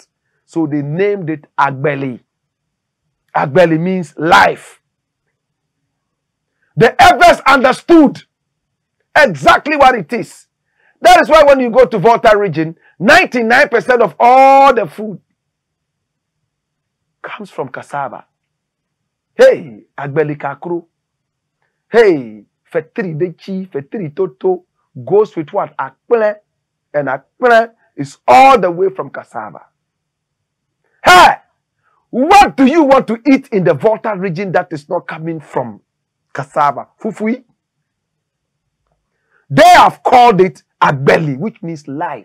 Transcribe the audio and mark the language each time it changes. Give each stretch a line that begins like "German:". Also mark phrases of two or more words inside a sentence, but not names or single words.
English: So they named it Agbeli. Agbeli means life. The Evers understood exactly what it is. That is why when you go to Volta region, 99% of all the food comes from cassava. Hey, Agbeli kakru. Hey, fetri dechi, fetri toto goes with what? Akple. And akple is all the way from cassava. Hey, what do you want to eat in the Volta region that is not coming from cassava? Fufui. They have called it Agbeli, which means life.